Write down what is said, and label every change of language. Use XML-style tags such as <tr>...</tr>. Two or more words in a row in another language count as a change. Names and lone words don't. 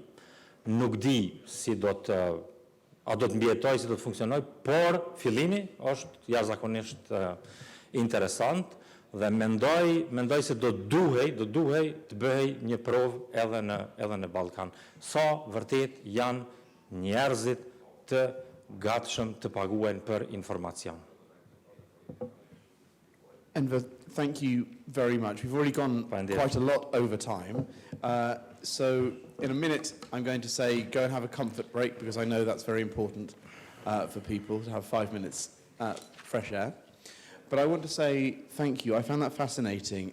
<sq>Nuk di si do të mbjetoj, si do të funksionoj, por fillimi është jashtëzakonisht interesant Dhe mendoj se do duhej të bëhej një provë edhe në Ballkan. Sa vërtet janë njerëzit të gatshëm të paguajnë për informacion.</sq> <en>Enver, thank you very much. We've already gone quite a lot over time. So in a minute, I'm going to say go and have a comfort break because I know that's very important for people to have 5 minutes fresh air. But I want to say thank you. I found that fascinating.</en>